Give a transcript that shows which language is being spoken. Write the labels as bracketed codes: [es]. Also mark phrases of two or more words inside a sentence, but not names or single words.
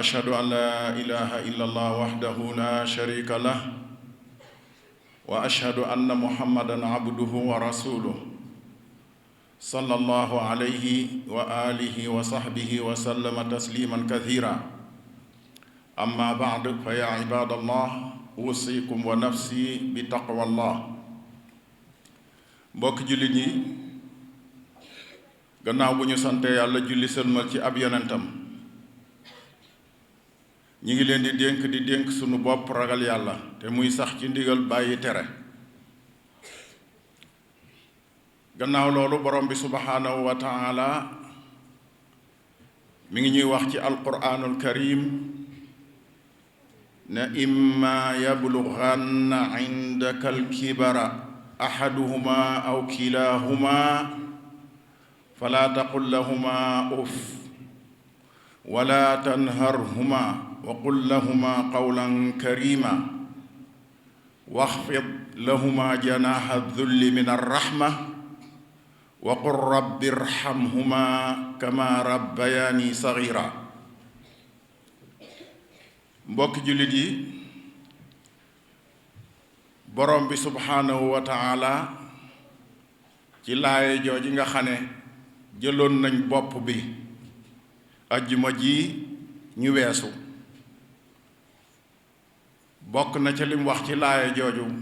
[ar] أشهد أن لا إله إلا الله وحده لا شريك له وأشهد أن محمدا عبده ورسوله صلى الله عليه وعلى آله وصحبه وسلم تسليما كثيرا أما بعد فيا عباد الله أوصيكم ونفسي بتقوى الله. [wo] mbokk jullit ñi gannaaw bu ñu sante yàlla julli sëlmal ci ab yonentam ñi ngi leen di dénk sunu bopp ragal yàlla te muy sax ci ndigal bàyyi tere. gannaaw loolu borom bi [ar] سبحانه وتعالى [wo] mi ngi ñuy wax ci [ar] القرآن الكريم ne إما يبلغن عندك الكبر أحدهما أو كلاهما فلا تقل لهما أف ولا تنهرهما وقل لهما قولا كريما واخفض لهما جناح الذل من الرحمة وقل رب ارحمهما كما ربياني صغيرا. [wo] mbokki jullit yi, borom bi [ar] سبحانه وتعالى [wo] ci laaye jooji nga xam ne jëloon nañ bopp bi ajjuma ji ñu weesu bokk na ca lim wax ci laaye jooju